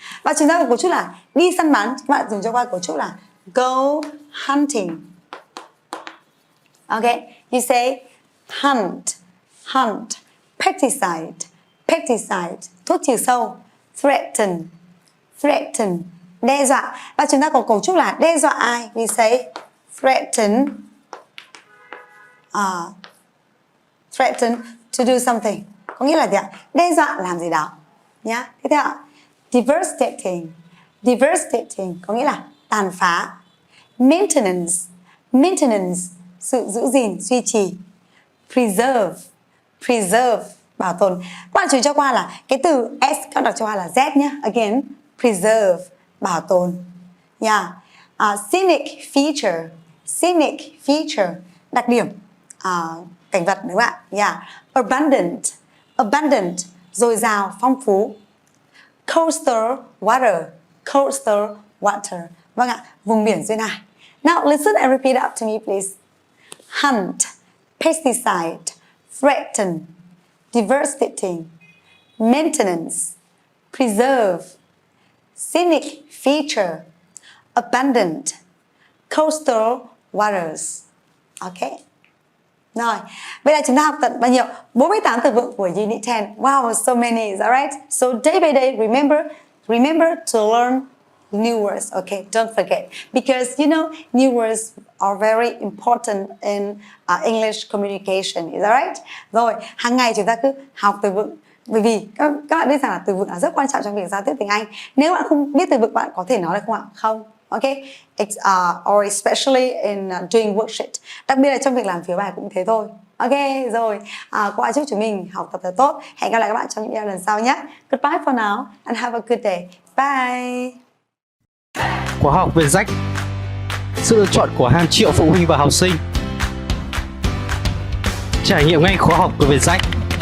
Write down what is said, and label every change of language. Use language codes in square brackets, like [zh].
[vi] Và chúng ta có cấu trúc là đi săn bắn. Các bạn dùng cho qua cấu trúc là go hunting. [en] Okay? You say hunt, hunt. [vi] Pesticide, pesticide, thuốc trừ sâu. Threaten, threaten, đe dọa. Và chúng ta có cấu trúc là đe dọa ai? [en] We say threaten, threaten to do something. [vi] Có nghĩa là gì ạ? Đe dọa làm gì đó. Nhá. Tiếp theo ạ. Devastating, devastating có nghĩa là tàn phá. Maintenance, maintenance, sự giữ gìn, duy trì. Preserve, preserve, bảo tồn. Các bạn chú ý cho qua là cái từ S các đọc cho qua là Z nhé. [en] Again, preserve, bảo tồn. Yeah. [vi] Scenic feature, scenic feature, đặc điểm cảnh vật đúng không ạ? Yeah. Abundant, abundant, dồi dào, phong phú. [en] Coastal water, coastal water. [vi] Vâng ạ, vùng biển duyên hải. [en] Now listen and repeat after me please. Hunt, pesticide, threaten, devastating, maintenance, preserve, scenic feature, abundant, coastal waters. Ok. [vi] Rồi, vậy là chúng ta học tận bao nhiêu? 48 từ vựng của Unit 10. [en] Wow, so many, is that right? So day by day, remember to learn new words. Okay, don't forget. Because, you know, new words are very important in English communication, is that right? [vi] Rồi, hàng ngày chúng ta cứ học từ vựng. Bởi vì các bạn biết rằng là từ vựng là rất quan trọng trong việc giao tiếp tiếng Anh. Nếu bạn không biết từ vựng, bạn có thể nói được không ạ? Không. [en] Okay, or especially in doing worksheet. [vi] Đặc biệt là trong việc làm phiếu bài cũng thế thôi. Ok, rồi. Các bạn chúc chúng mình học tập thật tốt. Hẹn gặp lại các bạn trong những video lần sau nhé. [en] Goodbye for now and have a good day. Bye. [vi] Khóa học VietJack, sự lựa chọn của hàng triệu phụ huynh và học sinh. Trải nghiệm ngay khóa học của VietJack.